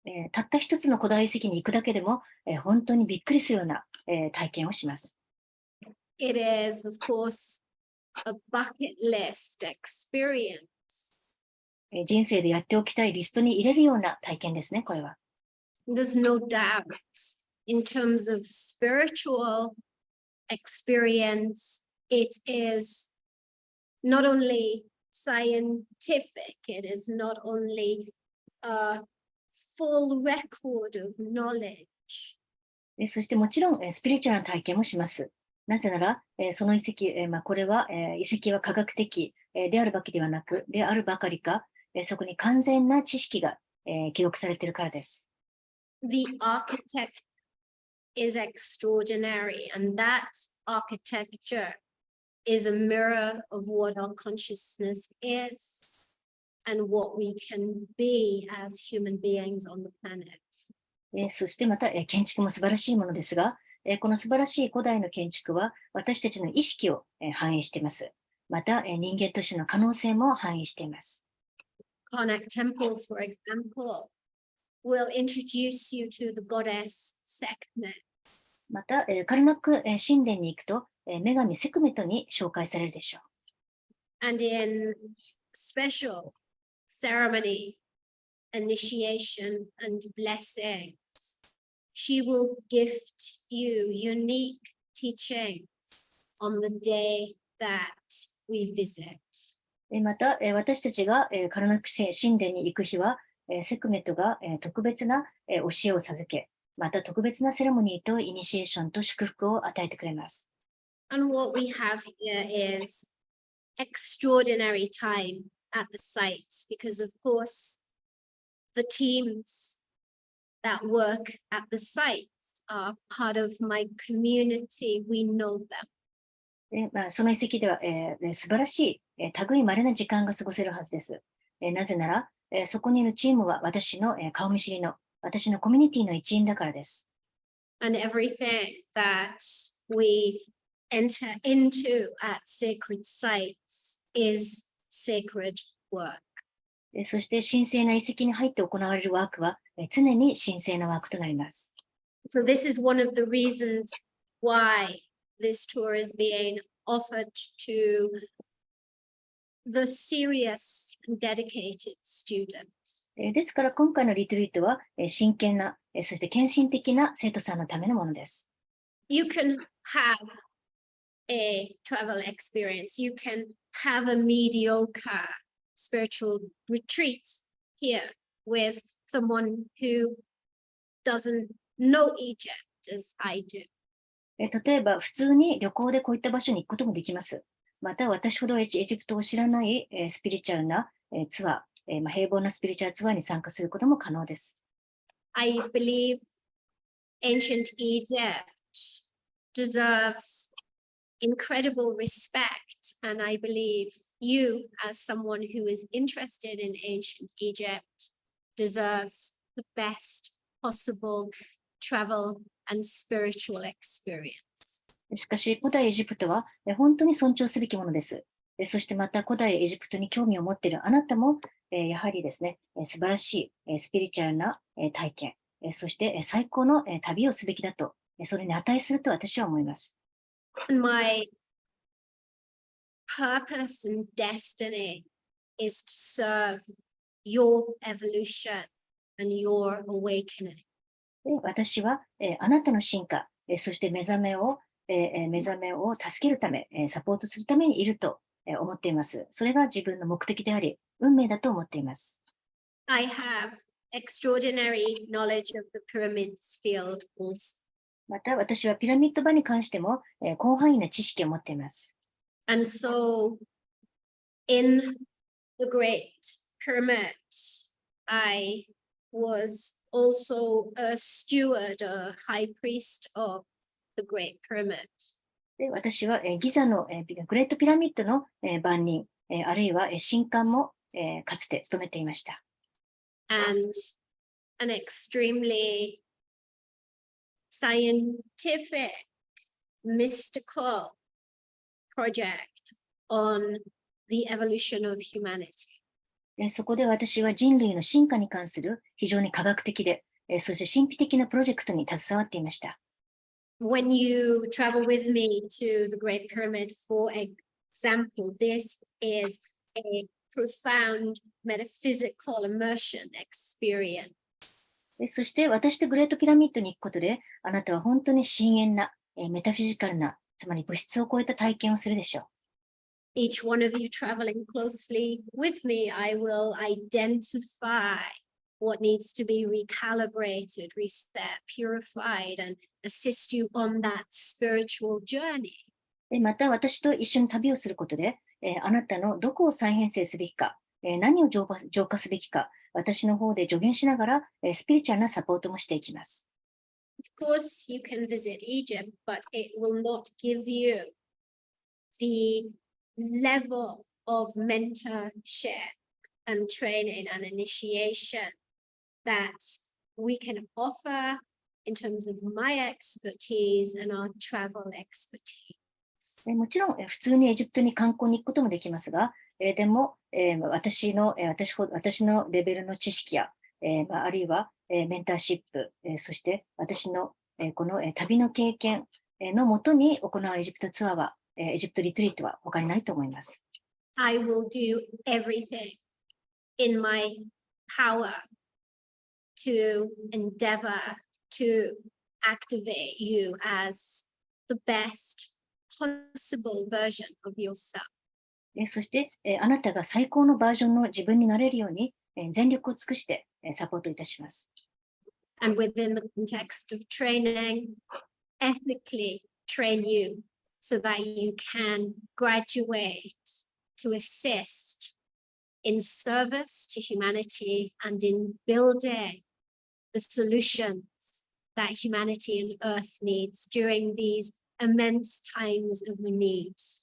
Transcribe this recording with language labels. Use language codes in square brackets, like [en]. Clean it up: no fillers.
[ja] たった一つの古代遺跡に行くだけでも、本当にびっくりするような、体験をします。 [en] It is, of course, a bucket list experience. [ja] 人生でやっておきたいリストに入れるような体験ですね、これは。 [en] There's no doubt in terms of spiritual experience, it is not only scientific, it is not only a full record of knowledge. [ja] そしてもちろん、スピリチュアルな体験もします。なぜなら、その遺跡、これは、遺跡は科学的、であるばかりではなく、であるばかりか、そこに完全な知識が、記録されているからです。 [en] The architect is extraordinary, and that architecture is a mirror of what our consciousness is and what we can be as human beings on the planet. [ja] そしてまた、建築も素晴らしいものですが、この素晴らしい古代の建築は私たちの意識を、反映しています。また、人間としての可能性も反映しています。 [en] Karnak Temple, for example, will introduce you to the goddess Sekhmet. [ja] また、カルナック神殿に行くと、女神セクメトに紹介されるでしょう。 [en] And in special ceremony, initiation, and blessings, she will gift you unique teachings on the day that we visit. [ja] また、私たちがカルナック神殿に行く日は、セクメトが特別な教えを授け、また特別なセレモニーとイニシエーションと祝福を与えてくれます。 [en] And what we have here is extraordinary time at the site, because of course the teams that work at the site are part of my community. We know them. [ja] でその遺跡では、素晴らしい、類まれな時間が過ごせるはずです。なぜなら、そこにいるチームは私の、顔見知りの私のコミュニティの一員だからです。 [en] And everything that we enter into at sacred sites is sacred work. [ja] そして神聖な遺跡に入って行われるワークは常に神聖なワークとなります。 [en] So this is one of the reasons why this tour is being offered to the serious and dedicated students. [ja] ですから今回のリトリートは真剣な、そして献身的な生徒さんのためのものです。 [en] You can have a travel experience. You can have a mediocre spiritual retreat here with someone who doesn't know Egypt as I do. [ja] 例えば普通に旅行でこういった場所に行くこともできます。また私ほどエジプトを知らないスピリチュアルなツアー、平凡なスピリチュアルツアーに参加することも可能です。 [en] I believe ancient Egypt deserves incredible respect, and I believe you, as someone who is interested in ancient Egypt, deserves the best possible travel and spiritual experience. [ja] しかし古代エジプトは本当に尊重すべきものです。そしてまた古代エジプトに興味を持っているあなたもやはりですね、素晴らしいスピリチュアルな体験、そして最高の旅をすべきだと、それに値すると私は思います。 [en] My purpose and destiny is to serve your evolution and your awakening. [ja] 私はあなたの進化、そして目覚めを助けるため、サポートするためにいると思っています。それが自分の目的であり、運命だと思っています。 [en] I have extraordinary knowledge of the pyramids field also. [ja] また私はピラミッド場に関しても広範囲な知識を持っています。 [en] And so in the Great Pyramid, I was also a steward, a high priest of the Great Pyramid. [ja] で私はギザのグレートピラミッドの番人、あるいは神官もかつて務めていました。 [en] And an extremely scientific, mystical project on the evolution of humanity. [ja] そこで私は人類の進化に関する非常に科学的で、そして神秘的なプロジェクトに携わっていました。 [en] When you travel with me to the Great Pyramid, for example, this is a profound metaphysical immersion experience. [ja] そして私とグレートピラミッドに行くことで、あなたは本当に深淵な、メタフィジカルな、つまり物質を超えた体験をするでしょう。 [en] Each one of you traveling closely with me, I will identify what needs to be recalibrated, reset, purified, and assist you on that spiritual journey. [ja] また私と一緒に旅をすることで、あなたのどこを再編成すべきか、何を浄化すべきか、私の方で助言しながら、スピリチュアルなサポートもしていきます。 [en] Of course, you can visit Egypt, but it will not give you the level of mentorship and training and initiation that we can offer in terms of my expertise and our travel expertise. [ja] もちろん、普通にエジプトに観光に行くこともできますが、でも、私のレベルの知識や、あるいは、メンターシップ、そして私の、この、旅の経験、のもとに行うエジプトツアーは、エジプトリトリートは他にないと思います。 [en] I will do everything in my power to endeavor to activate you as the best possible version of yourself. [ja] そして、あなたが最高のバージョンの自分になれるように、全力を尽くして、サポートいたします。 [en] And within the context of training, ethically train you so that you can graduate to assist in service to humanity and in building the solutions that humanity and Earth needs during these immense times of need.